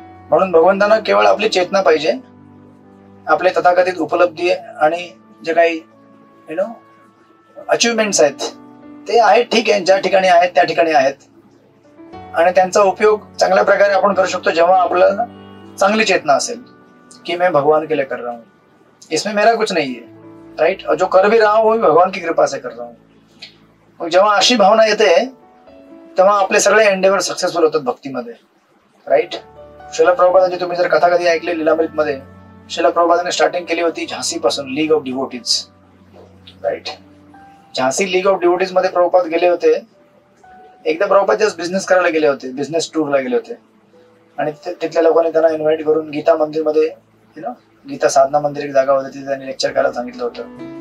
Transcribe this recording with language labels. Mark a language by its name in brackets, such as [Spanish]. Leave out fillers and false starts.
[Marathi] म्हणून भगवंतांना केवळ आपली चेतना पाहिजे, आपले तथाकथित उपलब्धी आणि जे काही अचिव्हमेंट्स आहेत ते आहेत, ठीक आहे, ज्या ठिकाणी आहेत त्या ठिकाणी आहेत, आणि त्यांचा उपयोग चांगल्या प्रकारे आपण करू शकतो जेव्हा आपल्याला चांगली चेतना असेल कि [Hindi] मैं भगवान के लिए कर रहा हूँ, इसमें मेरा कुछ नहीं है, [Marathi] राइट. [Hindi] और जो कर भी रहा हूँ वो भी भगवान की कृपा से कर रहा हूँ. [Marathi] मग जेव्हा अशी भावना येते तेव्हा आपले सगळे एंडेवर सक्सेसफुल होतात भक्तीमध्ये, राईट. श्रील प्रभुपादांची तुम्ही जर कथा कधी ऐकली लीलामृत मध्ये, श्रील प्रभुपादांनी स्टार्टिंग केली होती झांसी पासून, league of devotees, right. Jhansi league of devotees मध्ये प्रभुपाद गेले होते. एकदा प्रभुपाद जस्ट बिझनेस करायला गेले होते, बिझनेस टूरला गेले होते, आणि तिथल्या लोकांनी त्यांना इन्व्हाइट करून गीता मंदिर मध्ये गीता साधना मंदिर एक जागा होती, तिथे त्यांनी लेक्चर करायला सांगितलं होतं.